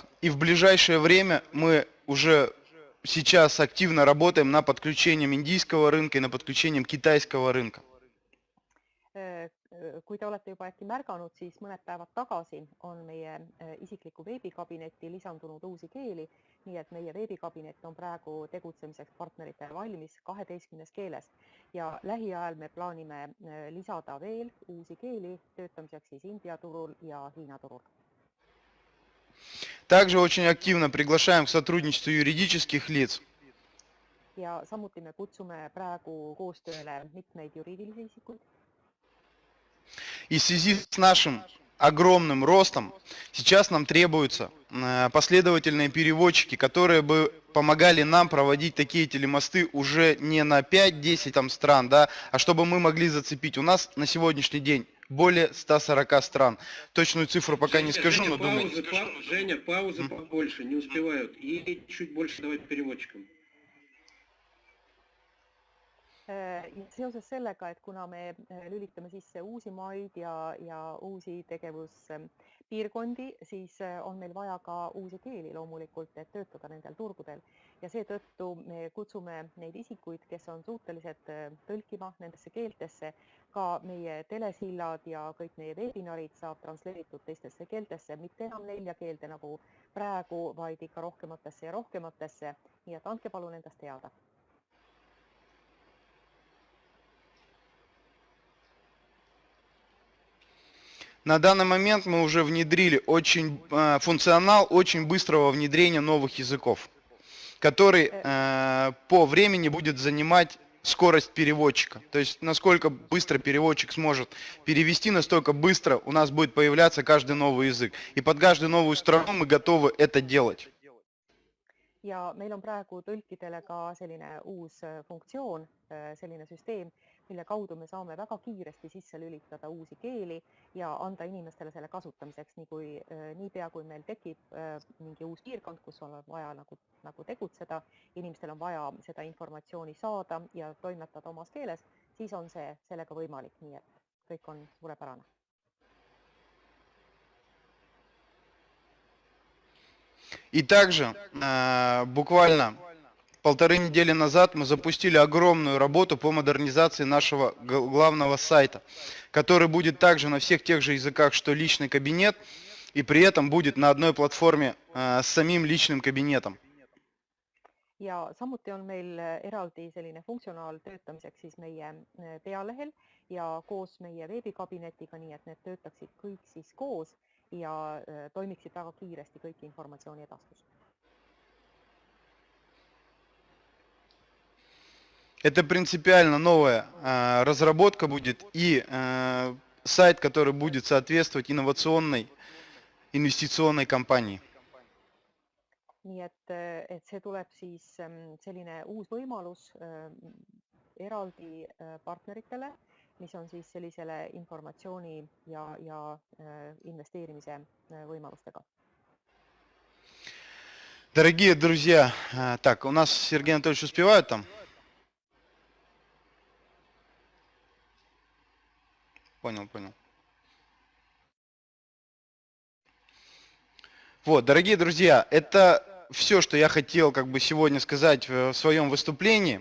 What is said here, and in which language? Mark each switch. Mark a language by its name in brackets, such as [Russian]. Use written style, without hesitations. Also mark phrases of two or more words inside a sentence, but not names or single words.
[Russian] И в ближайшее время мы уже сейчас активно работаем над подключением индийского рынка и над подключением китайского рынка. [Estonian] Kui te olete juba äkki märganud, siis mõned päevad tagasi on meie isikliku veebikabinetti lisandunud uusi keeli, nii et meie veebikabinet on praegu tegutsemiseks partneritele valmis 12 keeles ja lähiajal me plaanime lisada veel uusi keeli töötamiseks siis India turul ja Hiina turul. [Russian] Также очень активно приглашаем к сотрудничеству юридических лиц. [Estonian] Ja samuti me kutsume praegu koostööle mitmeid juriidilisi isikuid. [Russian] И в связи с нашим огромным ростом сейчас нам требуются последовательные переводчики, которые бы помогали нам проводить такие телемосты уже не на 5-10 там стран, да, а чтобы мы могли зацепить. У нас на сегодняшний день более 140 стран. Точную цифру пока не скажу, но думаю... Женя, паузы побольше, не успевают. И чуть больше давать переводчикам. [Estonian] Ja seoses sellega, et kuna me lülitame sisse uusi maid ja uusi tegevuspiirkondi, siis on meil vaja ka uusi keeli loomulikult, et töötada nendel turgudel. Ja seetõttu me kutsume neid isikuid, kes on suutelised tõlkima nendesse keeltesse. Ka meie telesillad ja kõik meie webinarid saab transleeritud teistesse keeltesse, mitte enam 4 keelde nagu praegu, vaid ikka rohkematesse ja rohkematesse. Nii et andke palun endast teada. [Russian] На данный момент мы уже внедрили функционал очень быстрого внедрения новых языков, который по времени будет занимать скорость переводчика. То есть насколько быстро переводчик сможет перевести, настолько быстро у нас будет появляться каждый новый язык. И под каждую новую страну мы готовы это делать. [Estonian] Ja meil on praegu tõlkidele ka selline uus funktsioon, selline süsteem, mille kaudu me saame väga kiiresti sisse lülitada uusi keeli ja anda inimestele selle kasutamiseks, niipea kui meil tekib mingi uus piirkond, kus on vaja nagu tegutseda, inimestel on vaja seda informatsiooni saada ja toimetada omas keeles, siis on sellega võimalik, nii et kõik on suurepärane. [Russian] И также буквально 1,5 недели назад мы запустили огромную работу по модернизации нашего главного сайта, который будет также на всех тех же языках, что личный кабинет, и при этом будет на одной платформе с самим личным кабинетом. [Estonian] Ja samuti on meil eraldi selline funktsionaal töötamiseks siis meie pealehel ja koos meie veebikabinetiga, nii et need töötaksid kõik siis koos ja toimiksid väga kiiresti kõik informatsiooni edastus. [Russian] Это принципиально новая разработка будет и сайт, который будет соответствовать инновационной инвестиционной компании. [Estonian] Nii et see tuleb siis selline uus võimalus eraldi partneritele, mis on siis sellisele informatsiooni ja investeerimise võimalustega. [Russian] Дорогие друзья, так, у нас Сергей Анатольевич успевает там? Понял. Вот, дорогие друзья, это все, что я хотел сегодня сказать в своем выступлении.